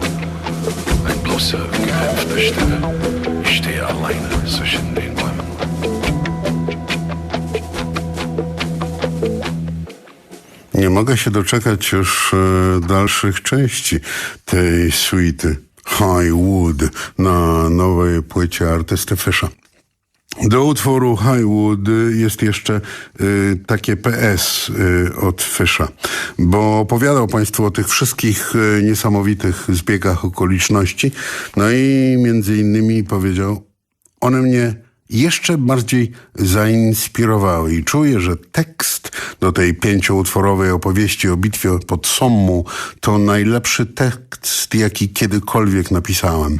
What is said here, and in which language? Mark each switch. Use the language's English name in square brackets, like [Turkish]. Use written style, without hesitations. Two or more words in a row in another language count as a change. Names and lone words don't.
[German] Ein bloßer, gedämpfter Stille, ich stehe alleine zwischen den Bäumen. [Polish] Nie mogę się doczekać już dalszych części tej suity High Wood na nowej płycie artysty Fisha. Do utworu High Wood jest jeszcze takie PS od Fisha, bo opowiadał Państwu o tych wszystkich niesamowitych zbiegach okoliczności, no i między innymi powiedział, one mnie jeszcze bardziej zainspirowały i czuję, że tekst do tej 5-utworowej opowieści o bitwie pod Sommą to najlepszy tekst, jaki kiedykolwiek napisałem.